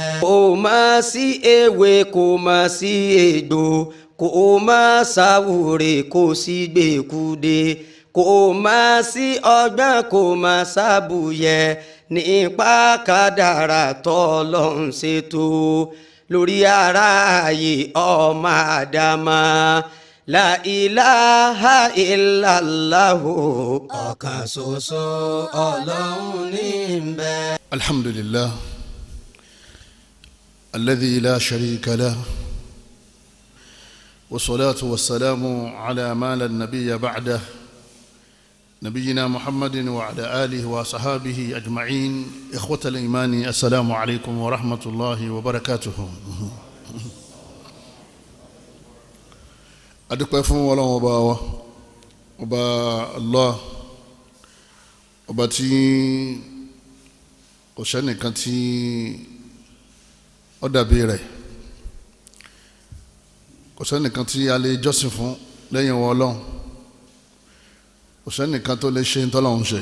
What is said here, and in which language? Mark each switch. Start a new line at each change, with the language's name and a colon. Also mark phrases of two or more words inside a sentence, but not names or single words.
Yoruba: kò má sí ewé kò má sí egbò kò má sáwúre kò sí gbèkúde kò má sí ọgbọ́n kò má sábùyẹ nípa kádàrá tọ́lọ́run ṣètò lórí aráyé ọmọ àdámà.
Arabic: لا إله إلا الله.
Yoruba: ọ̀kan ṣoṣo ọlọ́run ní ń bẹ.
Arabic: الحمد لله الذي لا شريك له والصلاة والسلام على من لا نبي بعده نبينا محمد وعلى آله وصحبه أجمعين. إخوة الإيمان، السلام عليكم ورحمة الله وبركاته.
Yoruba: adúpẹ́ fún Ọlọ́run ọba wa ọba Allah, ọba tí kò sẹ́nìkan tí ó dàbí rẹ̀, kò sẹ́nìkan tí a lè jọ́sìn fún lẹ́yìn wọn Ọlọ́run, kò sẹ́nìkan tó lè ṣe ntọ́lọ́run ṣe.